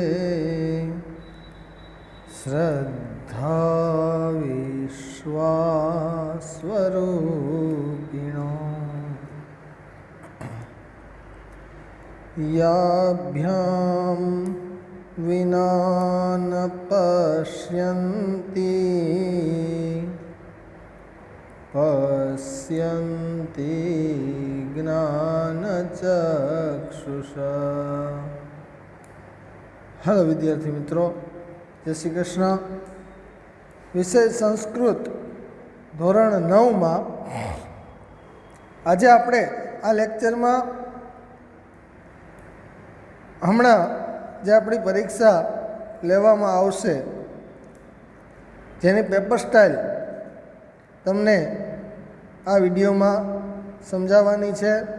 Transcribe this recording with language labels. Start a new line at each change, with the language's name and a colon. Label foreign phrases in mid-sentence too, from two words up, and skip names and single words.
Sanskrit: श्रद्धा विश्वास्वरूपिणो याभ्यां विना न पश्यन्ति पश्यन्ति ज्ञानचक्षुषा।
Gujarati: હેલો વિદ્યાર્થી મિત્રો, જય શ્રી કૃષ્ણ। વિષય સંસ્કૃત ધોરણ 9 માં આજ આપણે આ લેક્ચર માં હમણાં જે આપણી પરીક્ષા લેવામાં આવશે જેની
English: paper style
Gujarati: તમને આ વિડિયો માં સમજાવાની છે।